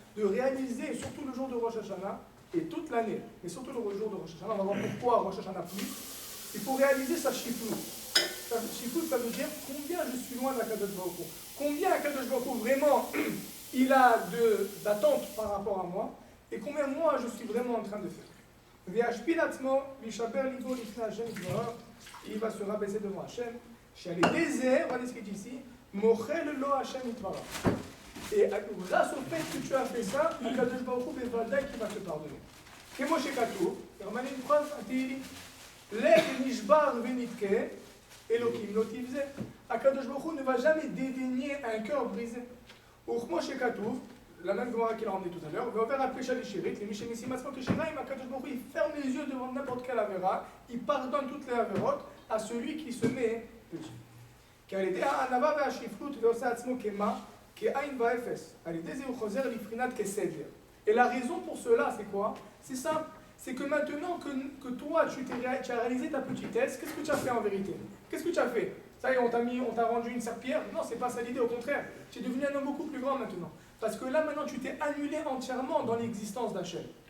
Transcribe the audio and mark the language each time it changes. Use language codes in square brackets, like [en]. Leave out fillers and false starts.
[fr] De réaliser, surtout le jour de Rosh Hashanah, et toute l'année, mais surtout le jour de Rosh Hashanah, on va voir pourquoi Rosh Hashanah plus, il faut réaliser sa shiflut. Sa shiflut, ça veut dire combien je suis loin d'Akadosh Baruch Hu. Combien Akadosh Baruch Hu, vraiment, il a d'attente par rapport à moi, et combien moi je suis vraiment en train de faire. [he] וישפיל עצמו וישבר ליבו לפני השם יתברך, [fr] il va se rabaisser devant Hachem, [he] שעל ידי זה, [fr] regardez ce qu'il dit ici, [he] מוחל לו השם יתברך. [fr] Et grâce au fait que tu as fait ça, [he] הקדוש ברוך הוא בוודאי [fr] qui va te pardonner. [he] כמו שכתוב, רמני פרס, התהילים, לב נשבר ונתקה, אלוקים לא תבזה. [fr] הקדוש ברוך הוא ne va jamais dédaigner un cœur brisé. [he] וכמו שכתוב, [fr] la même Gemara qu'il a ramené tout à l'heure, [he] ועובר הפשע לשירית, למי שמשים עצמו כשיריים, [fr] הקדוש ברוך הוא, il ferme les yeux devant n'importe quelle עבירה, il pardonne toutes les עבירות à celui qui se met péché. [he] כי על ידי הענווה והשפלות ועושה עצמו כמה? כעין ואפס. על ידי זה הוא חוזר לבחינת כסדר. [fr] Et la raison pour cela, c'est quoi? C'est simple. C'est que maintenant que toi, tu as réalisé ta petitesse, qu'est-ce que tu as fait en vérité? Qu'est-ce que tu as fait? Ça y est, on t'a rendu une serpillière? Non, c'est pas ça l'idée, au contraire. Tu es devenu un homme beaucoup plus grand maintenant. Parce que là, maintenant, tu t'es annulé entièrement dans l'existence d'Hachem.